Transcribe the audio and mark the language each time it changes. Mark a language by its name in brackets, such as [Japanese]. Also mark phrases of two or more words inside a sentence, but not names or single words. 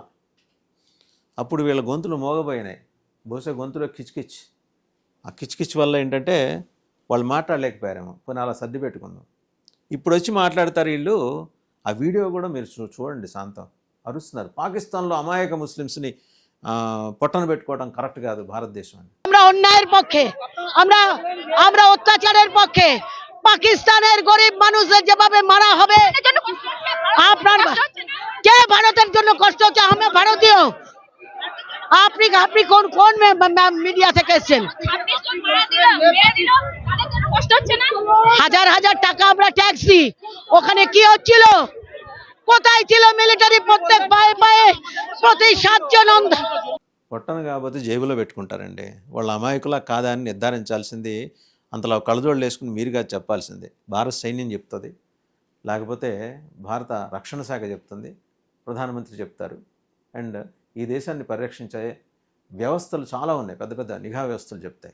[Telugu] అప్పుడు వీళ్ళ గొంతులు మోగబోయినాయి, బహుశా గొంతులో కిచ్కిచ్. ఆ కిచ్కిచ్ వల్ల ఏంటంటే వాళ్ళు మాట్లాడలేకపోయారేమో, పోనీ అలా సర్ది పెట్టుకుందాం. ఇప్పుడు వచ్చి మాట్లాడతారు వీళ్ళు. ఆ వీడియో కూడా మీరు చూడండి, శాంతం అరుస్తున్నారు. పాకిస్తాన్లో అమాయక ముస్లిమ్స్ని పొట్టన పెట్టుకోవడం కరెక్ట్ కాదు భారతదేశం అని. [Bangla] আমরা অন্যায়ের পক্ষে, আমরা আমরা অত্যাচারের পক্ষে। পাকিস্তানের গরিব মানুষদের যেভাবে মারা হবে, আপনার কে ভারতের জন্য কষ্ট হচ্ছে? আমি ভারতীয়। আপনি আপনি কোন কোন মিডিয়া থেকে এসেছেন? হাজার হাজার টাকা আমরা ট্যাক্স দিই, ওখানে কি হচ্ছিল? কোথায় ছিল মিলিটারি? প্রত্যেক পায়ে পায়ে প্রতি 7 জন [Telugu] పొట్టన కాకపోతే జేబులో పెట్టుకుంటారండి. వాళ్ళ అమాయకులా కాదా అని నిర్ధారించాల్సింది అంతలో కళ్ళజోళ్ళు వేసుకుని మీరుగా చెప్పాల్సిందే. భారత సైన్యం చెప్తుంది, లేకపోతే భారత రక్షణ శాఖ చెప్తుంది, ప్రధానమంత్రి చెప్తారు. అండ్ ఈ దేశాన్ని పరిరక్షించే వ్యవస్థలు చాలా ఉన్నాయి, పెద్ద పెద్ద నిఘా వ్యవస్థలు చెప్తాయి.